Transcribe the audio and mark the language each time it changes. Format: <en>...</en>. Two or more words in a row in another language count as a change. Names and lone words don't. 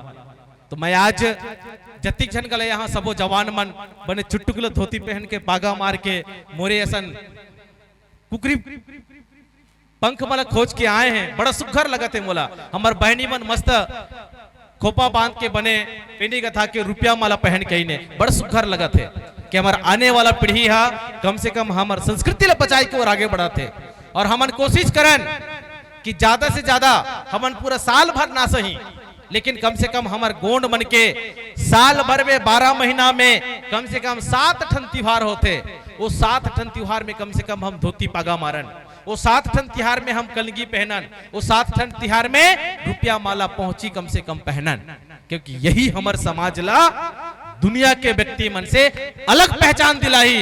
<hne>तो मैं आज जतिक जन गले यहाँ सबो जवान मन बने चुटकुला धोती पहन के, पागा मार के, मोरे असन कुकरी पंख मला खोज के आए हैं। बड़ा सुघर लगत है मोला। हमार बहनी मन मस्त खोपा बांध के बने पेनी गथा के रुपया माला पहन के इने बड़ा सुघर लगत है कि हमार आने वाला पीढ़ी हा कम से कम हमार संस्कृति ला बचाई के और आगे बढ़ाते। और हमन कोशिश करन कि ज्यादा से ज्यादा हमन पूरा साल भर ना सही, लेकिन कम से कम हमार गोंड मन के साल भर में 12 महीना में कम से कम 7 ठन त्योहार होते। वो 7 ठन त्योहार में कम से कम हम धोती पागा मारन, वो 7 ठन त्योहार में हम कलगी पहनन, वो 7 ठन त्योहार में रुपया माला पहुंची कम से कम पहनन, क्योंकि यही हमार समाज ला दुनिया के व्यक्ति मन से अलग पहचान दिलाई।</hne>